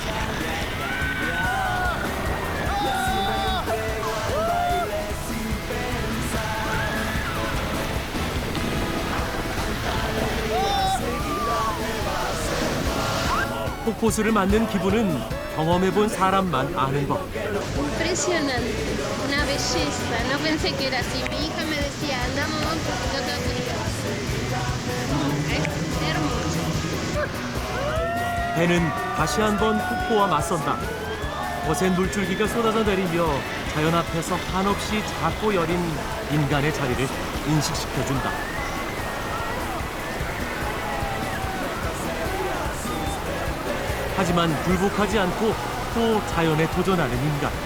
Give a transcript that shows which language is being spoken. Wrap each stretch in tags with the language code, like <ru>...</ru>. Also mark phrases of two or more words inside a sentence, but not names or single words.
<ko>폭포수를 맞는 기분은 경험해본 사람만 아는 법.</ko> <es>Impresionante, una belleza. No pensé que era así. Mi hija me decía, andamos un poquito todo frío. Es hermoso.</es> <ko>배는 다시 한번 폭포와 맞선다. 거센 물줄기가 쏟아져 내리며 자연 앞에서 한없이 작고 여린 인간의 자리를 인식시켜준다. 하지만 굴복하지 않고 또 자연에 도전하는 인간.</ko>